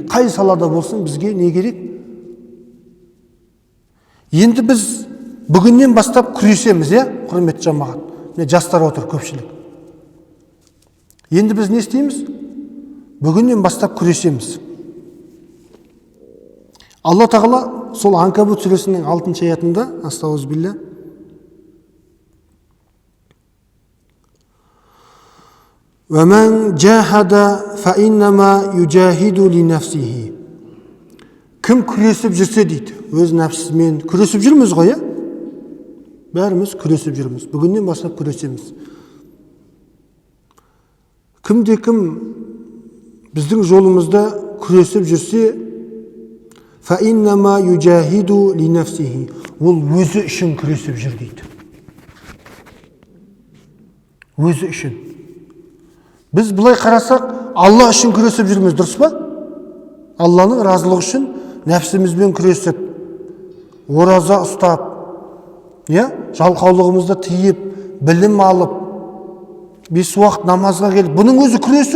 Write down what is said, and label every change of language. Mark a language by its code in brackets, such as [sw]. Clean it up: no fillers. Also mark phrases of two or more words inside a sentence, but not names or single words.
[kk] Қай салада болсын бізге не керек? Енді біз бүгіннен бастап күресеміз, құрметті жамағат. Жастар отыр көпшілік. Енді біз не істейміз? Бүгіннен бастап күресеміз. Алла Тағала сол Анкабут сүресінің 6 аятында, астағфирулла, [ar] وَمَنْ جَاهَدَ فَإِنَّمَا يُجَاهِدُ لِنَفْسِهِ. [kk] Кім күресіп жүрсе дейді, өз нәпсісімен күресіп жүрміз ғой, бәріміз күресіп жүрміз. Бүгіннен бастап күресеміз. Кім біздің жолымызда күресіп жүрсе, [ar] فَإِنَّمَا يُجَاهِدُ لِنَفْسِهِ. [kk] Ол өзі үшін күресіп жүр дейді. Өзі үшін. Біз бұлай қарасақ, Алла үшін күресіп жүрміз, дұрыс па? Алланың разылығы үшін нәпсімізбен күресіп, ораза ұстап, жалқаулығымызды тиіп, білім алып, 5 уақыт намазға келіп, бұның өзі күресу.